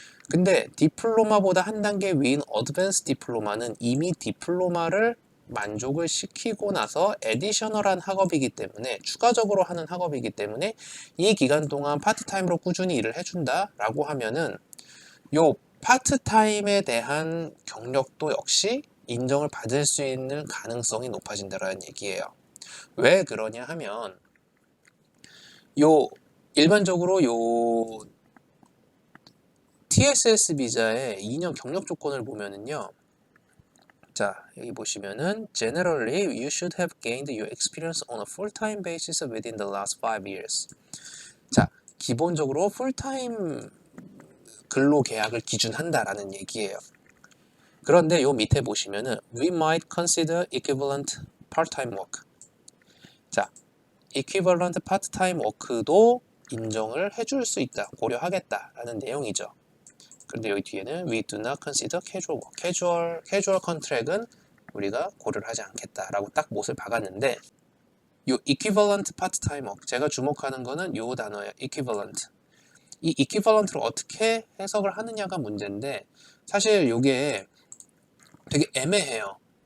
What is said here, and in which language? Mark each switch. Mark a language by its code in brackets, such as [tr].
[ko] 근데 디플로마보다 한 단계 위인 어드밴스 디플로마는 이미 디플로마를 만족을 시키고 나서 에디셔널한 학업이기 때문에, 추가적으로 하는 학업이기 때문에 이 기간 동안 파트타임으로 꾸준히 일을 해준다라고 하면은 요 파트타임에 대한 경력도 역시 인정을 받을 수 있는 가능성이 높아진다라는 얘기예요. 왜 그러냐 하면, 요 일반적으로 요 TSS 비자의 2년 경력 조건을 보면은요. 자, 여기 보시면은 [en] Generally, you should have gained your experience on a full-time basis within the last 5 years. [ko] 자, 기본적으로 풀타임 근로 계약을 기준한다라는 얘기예요. 그런데 요 밑에 보시면은 [en] We might consider equivalent part-time work. [ko] 자, [en] equivalent part-time work [ko] 도 인정을 해줄 수 있다, 고려하겠다라는 내용이죠. 그런데 여기 뒤에는 [en] We do not consider casual work. casual contract은 [ko] 우리가 고려를 하지 않겠다라고 딱 못을 박았는데, 요 [en] equivalent part-time work, [ko] 제가 주목하는 거는 요 단어예요. [en] equivalent. [ko] 이 equivalent를 어떻게 해석을 하느냐가 문제인데, 사실 요게 되게 애매해요.